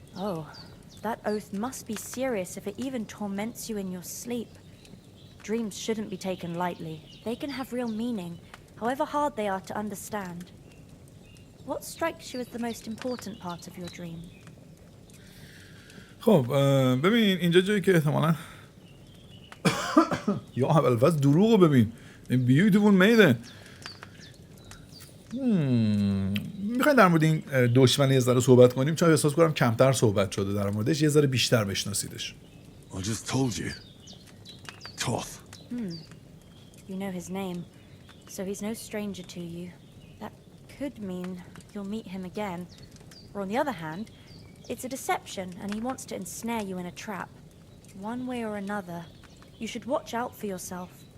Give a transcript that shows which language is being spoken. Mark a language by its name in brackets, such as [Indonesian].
[English] Oh, that oath must be serious if it even torments you in your sleep. Dreams shouldn't be taken lightly. They can have real meaning, however hard they are to understand. What strikes you as the most important part of your dream? [Persian] خب ببین اینجا جایی که احتمالاً یا اول فصل دروغو ببین این بیوتیفول میده. میخواین در مورد این دشمن یه ذره صحبت کنیم چون احساس کنم کمتر صحبت شده در موردش، یه ذره بیشتر بشناسیدش. [English] I just told you. Toth. You know his name, so he's no stranger to you. That could mean you'll meet him again. Or on the other hand, it's a deception and he wants to ensnare you in a trap. One way or another, you should watch out for yourself.